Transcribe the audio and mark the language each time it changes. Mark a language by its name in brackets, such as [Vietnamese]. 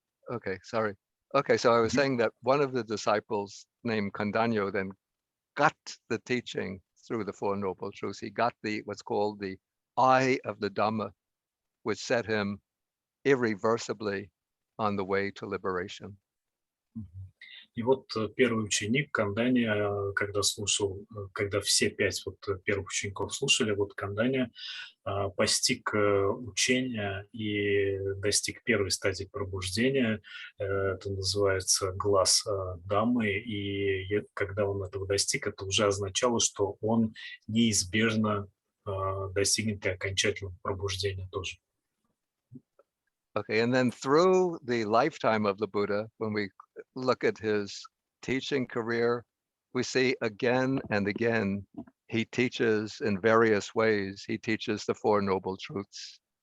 [English] Okay, sorry. Okay, so I was saying that one of the disciples named Kondanyo then got the teaching through the Four Noble Truths. He got what's called the eye of the Dhamma, which set him irreversibly on the way to liberation. [Russian] И вот первый ученик Канданья, когда слушал, когда все 5 вот первых учеников слушали, вот Канданья постиг учение и достиг первой стадии пробуждения. Это называется глаз Даммы. И когда он этого достиг, это уже означало, что он неизбежно достигнет и окончательного пробуждения тоже. [English] Okay, and then through the lifetime of the Buddha, when we look at his teaching career, we see again and again, he teaches in various ways. He teaches the Four Noble Truths.